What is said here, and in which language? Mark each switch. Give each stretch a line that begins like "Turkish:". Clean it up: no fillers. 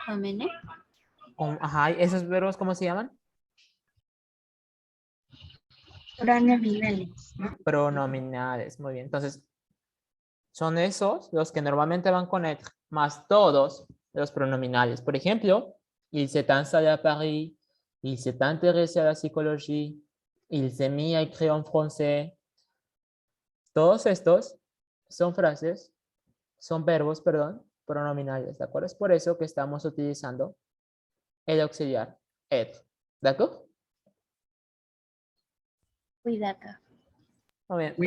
Spanish: Amene. Ajá, ¿esos verbos cómo se llaman? Pronominales, ¿no? Pronominales, muy bien. Entonces, son esos los que normalmente van con être, más todos los pronominales. Por ejemplo,
French: il s'est installé à Paris, il s'est intéressé à la psychologie, il s'est mis à écrire en français.
Spanish: Todos estos son frases, son verbos, perdón, pronominales, ¿de acuerdo? Es por eso que estamos utilizando el auxiliar être. ¿De acuerdo?
French: Oui, d'accord.
Spanish: Muy bien.
French: Oui.